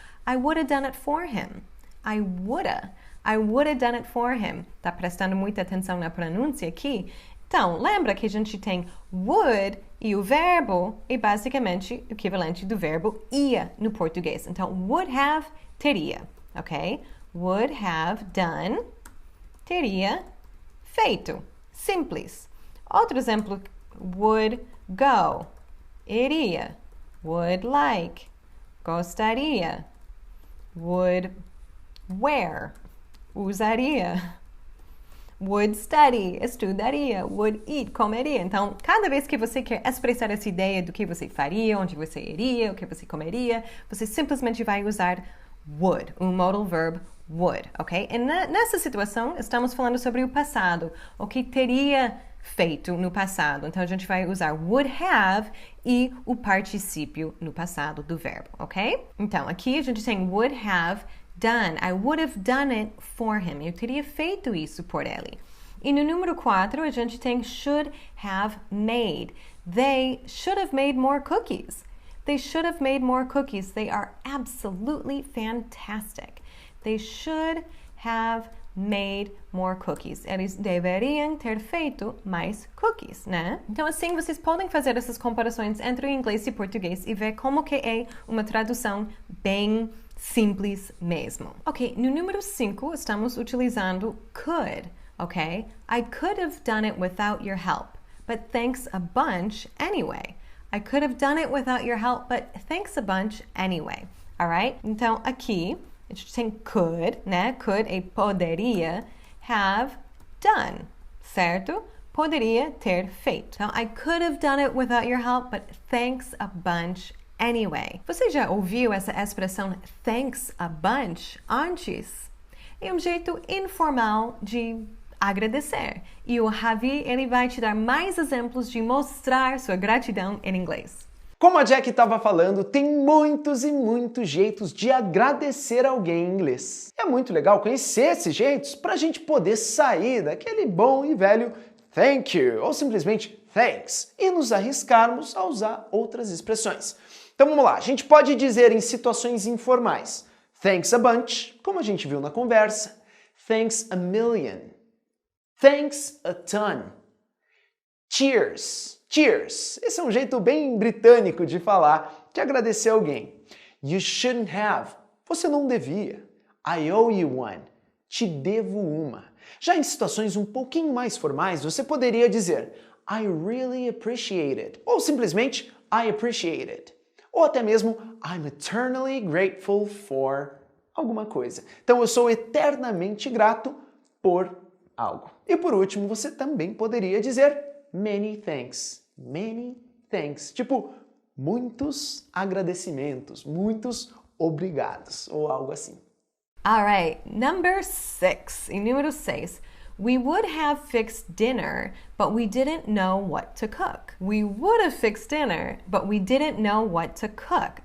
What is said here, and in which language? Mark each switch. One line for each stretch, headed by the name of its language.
English: I would have done it for him. I would have done it for him.
Portuguese: Tá prestando muita atenção na pronúncia aqui? Então, lembra que a gente tem would e o verbo é basicamente o equivalente do verbo ia no português. Então, would have, teria, ok? Would have done, teria feito. Simples. Outro exemplo, would go, iria. Would like, gostaria. Would wear, usaria. Would study, estudaria. Would eat, comeria. Então, cada vez que você quer expressar essa ideia do que você faria, onde você iria, o que você comeria, você simplesmente vai usar would, um modal verb would, ok? E nessa situação, estamos falando sobre o passado, o que teria feito no passado. Então, a gente vai usar would have e o particípio no passado do verbo, ok? Então, aqui a gente tem would have done.
English: I would have done it for him.
Portuguese: Eu teria feito isso por ele. E no número 4, a gente tem should have made.
English: They should have made more cookies. They should have made more cookies. They are absolutely fantastic. They should have made more cookies.
Portuguese: Eles deveriam ter feito mais cookies, né? Então, assim, vocês podem fazer essas comparações entre o inglês e o português e ver como que é uma tradução bem simples mesmo. Ok, no número 5, estamos utilizando could, ok?
English: I could have done it without your help, but thanks a bunch anyway. I could have done it without your help, but thanks a bunch anyway. Alright?
Portuguese: Então, aqui, a gente tem could, né? Could e poderia have done, certo? Poderia ter feito.
English: Então, I could have done it without your help, but thanks a bunch anyway.
Portuguese: Você já ouviu essa expressão thanks a bunch antes? É um jeito informal de agradecer. E o Javi, ele vai te dar mais exemplos de mostrar sua gratidão em inglês. Como a Jack estava falando, tem muitos e muitos jeitos de agradecer alguém em inglês. É muito legal conhecer esses jeitos para a gente poder sair daquele bom e velho thank you ou simplesmente thanks e nos arriscarmos a usar outras expressões. Então vamos lá, a gente pode dizer em situações informais thanks a bunch, como a gente viu na conversa, thanks a million, thanks a ton, cheers. Cheers! Esse é um jeito bem britânico de falar, de agradecer alguém.
English: You shouldn't have.
Portuguese: Você não devia.
English: I owe you one.
Portuguese: Te devo uma. Já em situações um pouquinho mais formais, você poderia dizer
English: I really appreciate it.
Portuguese: Ou simplesmente
English: I appreciate it.
Portuguese: Ou até mesmo
English: I'm eternally grateful for
Portuguese: alguma coisa. Então eu sou eternamente grato por algo. E por último, você também poderia dizer many thanks.
English: Many thanks.
Portuguese: Tipo, muitos agradecimentos, muitos obrigados, ou algo assim.
English: Alright, number 6.
Portuguese: Em número 6.
English: We would have fixed dinner, but we didn't know what to cook. We would have fixed dinner, but we didn't know what to cook.